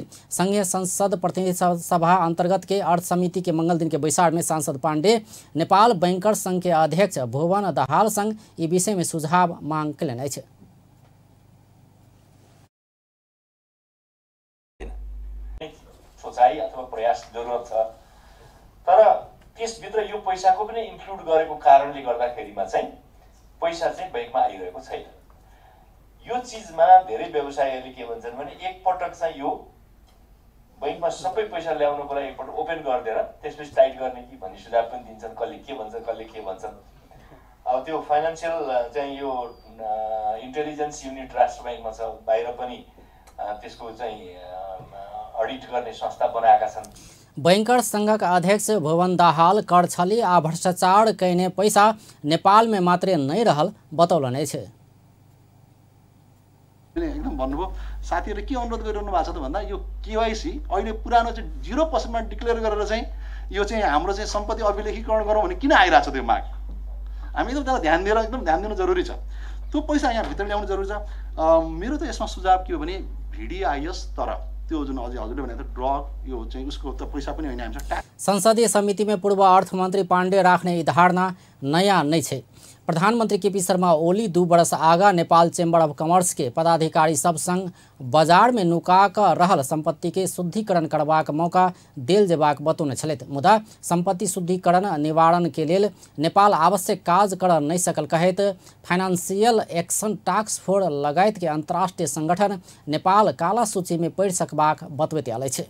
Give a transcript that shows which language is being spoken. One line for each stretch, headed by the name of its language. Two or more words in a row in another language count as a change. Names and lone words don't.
Maithili: संघीय संसद प्रतिनिधि सभा अंतर्गत के अर्थ समिति के मंगल दिन के बैसार में सांसद पांडे नेपाल बैंकर संघ के अध्यक्ष भुवन दाहाल संग ई विषय में सुझाव मांग कयलनि अछि।
Nepali: जरुरत छ। तर त्यसभित्र यो पैसाको पनि इन्क्लुड गरेको कारणले गर्दाखेरिमा चाहिँ पैसा चाहिँ बैंकमा आइरहेको छैन। यो चिजमा धेरै व्यवसायीहरूले के भन्छन् भने एकपटक चाहिँ यो बैंकमा सबै पैसा ल्याउनुको लागि एकपटक ओपन गरिदिएर त्यसपछि टाइट गर्ने कि भन्ने सुझाव पनि दिन्छन्। कसले के भन्छन्। अब त्यो फाइनान्सियल चाहिँ यो
English: intelligence unit
Nepali: राष्ट्र बैंकमा छ, बाहिर पनि त्यसको चाहिँ अडिट गर्ने संस्था बनाएका छन्।
Maithili: बैंकर्स संघका अध्यक्ष भुवन दाहाल कर छली आ भ्रष्टाचार कैने पैसा नेपाल में मात्रै नै रहल बतौलने छे।
Nepali: एकदम भन्नुभयो साथीहरूले के अनुरोध गरिरहनु भएको छ त भन्दा यो केवाइसी अहिले पुरानो चाहिँ 0% मा डिक्लेयर गरेर चाहिँ यो चाहिँ हाम्रो चाहिँ सम्पत्ति अभिलेखीकरण गरौँ भने किन आइरहेको छ त्यो माग। हामी एकदम त्यसलाई ध्यान दिनु जरुरी छ। त्यो पैसा यहाँ भित्र ल्याउनु जरुरी छ। मेरो त यसमा सुझाव के हो भने भिडिआइएस तर त्यो जुन अझै हजुरले भने त ड्रग यो चाहिँ उसको त पैसा पनि होइन हामीसँग।
Maithili: संसदीय समिति में पूर्व अर्थमंत्री पांडे राख्ने धारणा नया नहीं छे। प्रधानमंत्री केपी शर्मा ओली 2 वर्ष आगा नेपाल चेम्बर ऑफ कॉमर्स के पदाधिकारी सब संग बाजार में नुका क रहल संपत्ति के शुद्धिकरण करबाक मौका देल जेबाक बतौने छलैथ। मुदा संपत्ति शुद्धिकरण निवारण के लेल नेपाल आवश्यक काज कर नहीं सकल कहैत फाइनेंशियल एक्शन टास्क फोर्स लगायत के अंतर्राष्ट्रीय संगठन नेपाल काला सूची में पड़ सकबाक बतबैत आयल छे।